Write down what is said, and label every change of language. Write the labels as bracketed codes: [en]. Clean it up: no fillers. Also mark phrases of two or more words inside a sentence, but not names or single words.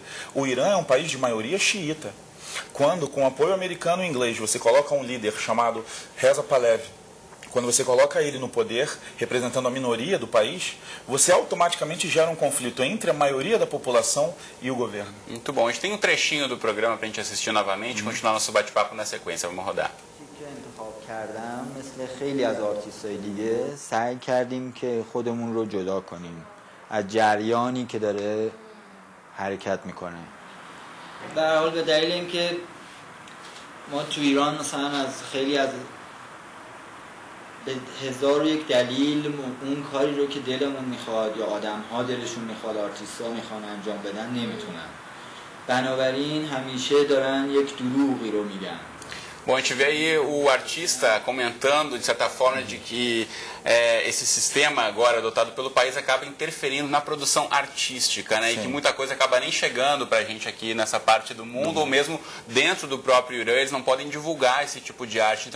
[pt] O Irã é um país de maioria xiita. Quando, com apoio americano e inglês, você coloca um líder chamado Reza Pahlavi, quando você coloca ele no poder, representando a minoria do país, você automaticamente gera um conflito entre a maioria da população e o governo. Muito bom. A gente tem um trechinho do programa para a gente assistir novamente e continuar nosso bate-papo na sequência. Vamos rodar. [fa] مثل خیلی از آرتیست‌های دیگه سعی کردیم که خودمون رو جدا کنیم از جریانی که داره حرکت میکنه. به هر حال به دلیل اینکه ما تو ایران مثلا از خیلی از به هزار و یک دلیل اون کاری رو که دلمون میخواد یا آدم‌ها دلشون میخواد، آرتیست‌ها میخوان انجام بدن nemitunam. بنابراین همیشه دارن یک دروغی رو میگن. [pt] Bom, a gente vê aí o artista comentando, de certa forma, de que esse sistema agora adotado pelo país acaba interferindo na produção artística, né? E que muita coisa acaba nem chegando para a gente aqui nessa parte do mundo, ou mesmo dentro do próprio Irã, eles não podem divulgar esse tipo de arte.